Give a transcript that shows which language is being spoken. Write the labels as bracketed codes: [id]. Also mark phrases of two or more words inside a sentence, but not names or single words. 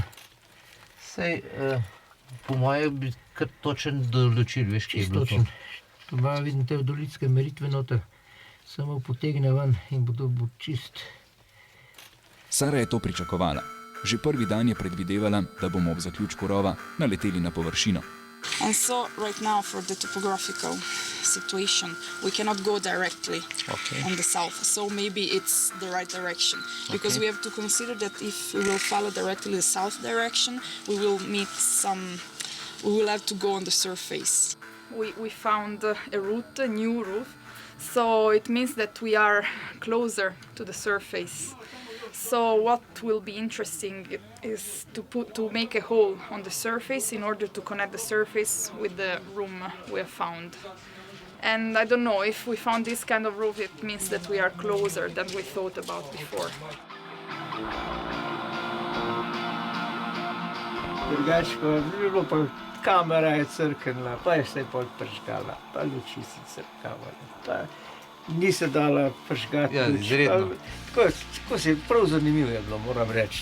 [sl] Sej, po moje bi kar točen določil, veš, kje je bilo to. To pa vidim te dolitske meritve noter. Samo potegne ven in bo čist. Sara je to pričakovala. Že prvi dan je predvidevala, da bomo ob zaključku rova naleteli na površino. [en] And so right now for the topographical situation. We cannot go directly on the south, so maybe it's the right direction. Because we have to consider that if we will follow directly the south direction, we will have to go on the surface. We found a route, a new route, so it means that we are closer to the surface. So what will be interesting is to make a hole on the surface in order to connect the surface with the room we have found. And I don't know, if we found this kind of roof, it means that we are closer than we thought about before. [sl] Drugače pa je bilo, pa kamera je crknila, pa je se pol pržgala, pa luči si crkavali, pa ni se dala pržgati. Ja, izredno. Tako se prav zanimivo je bilo, moram reči.